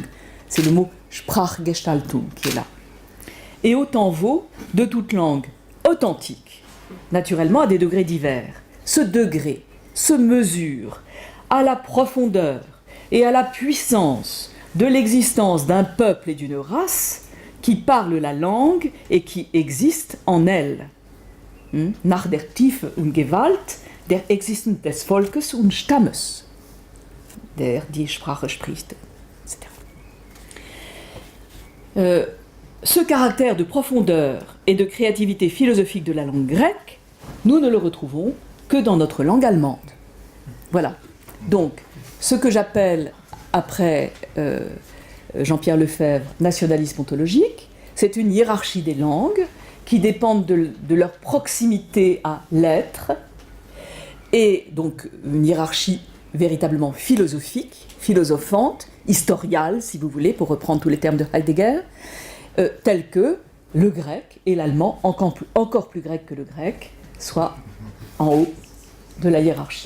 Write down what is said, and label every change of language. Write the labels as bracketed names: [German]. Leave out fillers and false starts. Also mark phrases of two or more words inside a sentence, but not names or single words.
[French] C'est le mot Sprachgestaltung qui est là. Et autant vaut de toute langue authentique, naturellement à des degrés divers. Ce degré se mesure à la profondeur et à la puissance de l'existence d'un peuple et d'une race qui parlent la langue et qui existent en elle. [German] Nach der Tiefe und Gewalt der Existenz des Volkes und Stammes, der die Sprache spricht, [French] etc. Ce caractère de profondeur et de créativité philosophique de la langue grecque, nous ne le retrouvons que dans notre langue allemande. Voilà. Donc, ce que j'appelle, après Jean-Pierre Lefebvre, nationalisme ontologique, c'est une hiérarchie des langues qui dépendent de leur proximité à l'être, et donc une hiérarchie véritablement philosophique, philosophante, historiale, si vous voulez, pour reprendre tous les termes de Heidegger, tels que le grec et l'allemand, encore plus grec que le grec, soient en haut de la hiérarchie.